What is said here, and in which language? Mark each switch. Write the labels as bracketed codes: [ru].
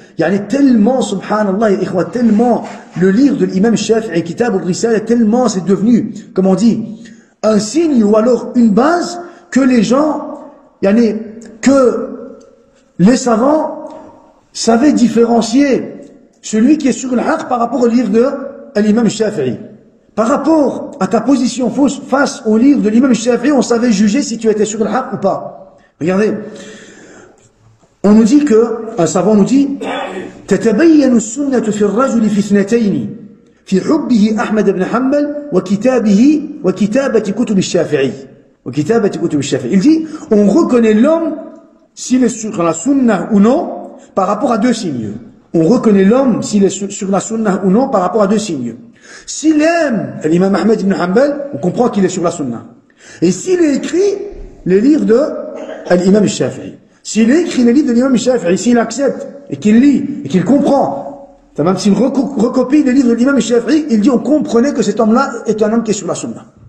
[fr] Yani, tellement, subhanallah, ikhwa, tellement, le livre de l'imam Shafi'i, Kitab al-Risala, tellement c'est devenu, comme on dit, un signe ou alors une base que les gens, yani, que les savants savaient différencier celui qui est sur le haqq par rapport au livre de l'imam Shafi'i. Par rapport à ta position fausse face au livre de l'imam Shafi'i, on savait juger si tu étais sur le haqq ou pas. Regardez, on nous dit [ar] que, un savant nous dit, تتبين السنة في الرجل في اثنتين في حبه أحمد بن حنبل وكتابة كتب الشافعي. وكتابة كتب الشافعي. [fr] Il dit, on reconnaît l'homme s'il est sur la sunna ou non par rapport à deux signes. On reconnaît l'homme s'il est sur la sunna ou non par rapport à deux signes. S'il aime l'imam Ahmed ibn Hanbal, on comprend qu'il est sur la sunna. Et s'il écrit les livres de l'imam Shafi'i, s'il écrit les livres de l'imam Shafi'i, s'il accepte et qu'il lit et qu'il comprend, même s'il recopie les livres de l'imam Shafi'i, il dit on comprenait que cet homme-là est un homme qui est sur la sunna.